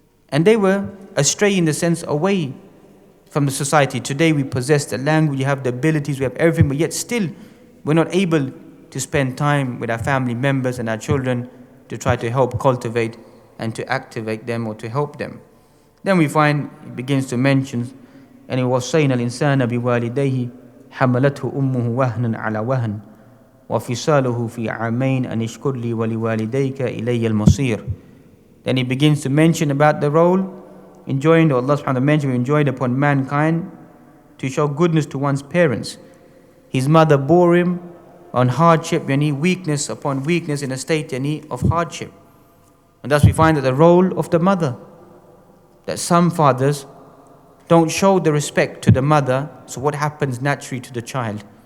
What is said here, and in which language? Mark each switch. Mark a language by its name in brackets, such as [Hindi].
[English] And they were astray in the sense away from the society. Today we possess the language, we have the abilities, we have everything, but yet still we're not able to spend time with our family members and our children to try to help cultivate and to activate them or to help them. Then we find it begins to mention, and [Arabic] وَصَّيْنَا الْإِنسَانَ بِوَالِدَيْهِ حَمَلَتْهُ أُمُّهُ وَهْنًا عَلَى وَهْنٍ وَفِصَالُهُ فِي عَامَيْنِ أَنِ اشْكُرْ لِي وَلِوَالِدَيْكَ إِلَيَّ الْمَصِيرُ. [English] Then he begins to mention about the role enjoined, or Allah subhanahu wa ta'ala mentioned, enjoined upon mankind to show goodness to one's parents. His mother bore him on hardship, weakness upon weakness, in a state of hardship. And thus we find that the role of the mother, that some fathers don't show the respect to the mother, so what happens naturally to the child?